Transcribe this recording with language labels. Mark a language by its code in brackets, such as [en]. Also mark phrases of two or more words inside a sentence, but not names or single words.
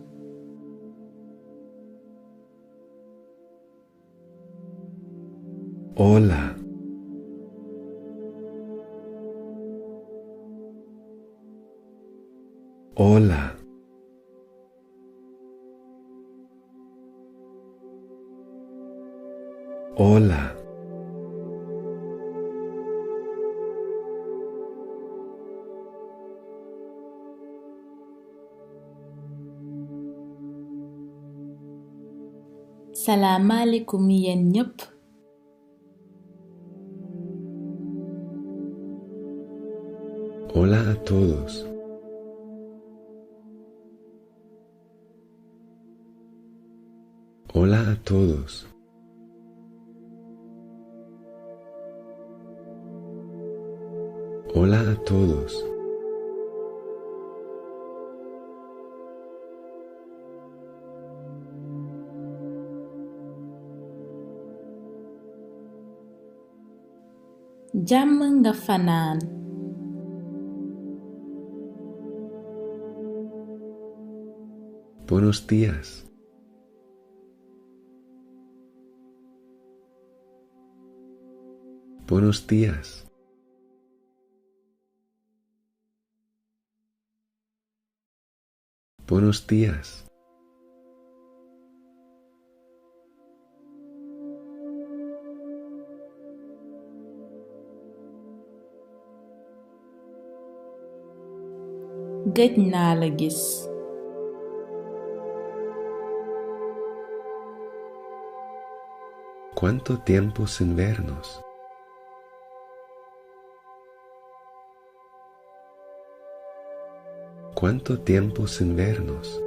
[es] Hola. Hola. Hola. [wo] Salaamaaleykum yéen ñépp. [es] Hola a todos. Hola a todos. Hola a todos. [wo] Jàmm nga fanaan. [es] Buenos días. Buenos días. Buenos días. [wo] Gëj naa la gis. [es] ¿Cuánto tiempo sin vernos? ¿Cuánto tiempo sin vernos?